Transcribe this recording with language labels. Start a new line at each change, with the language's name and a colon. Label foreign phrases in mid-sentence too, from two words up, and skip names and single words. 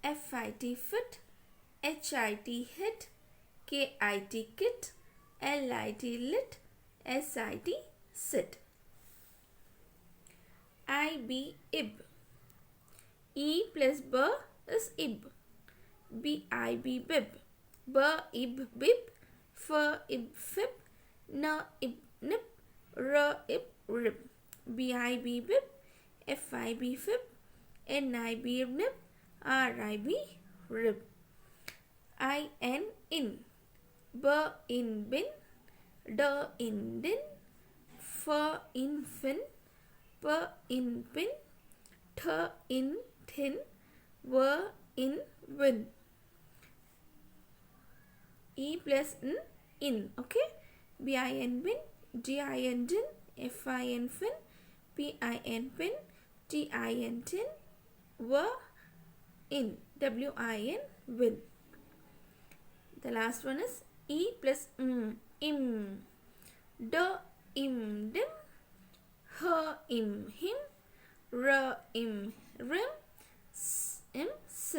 English: FIT fit, HIT hit, KIT kit, LIT lit, SIT sit. IB ib. E plus b is ib. BIB bib. B ib bib. F ib fib. N ib nip. R ib rib. BIB bib. FIB fib. NIB nip. RIB rib. IN in. B in bin. D in din. F in fin. P in pin. T in thin. W in win. E plus n in. Okay. BIN bin. DIN din. FIN fin. PIN pin. TIN tin. W in. WIN win. The last one is E plus im. D im dim. H im him. R im rim. S im sim.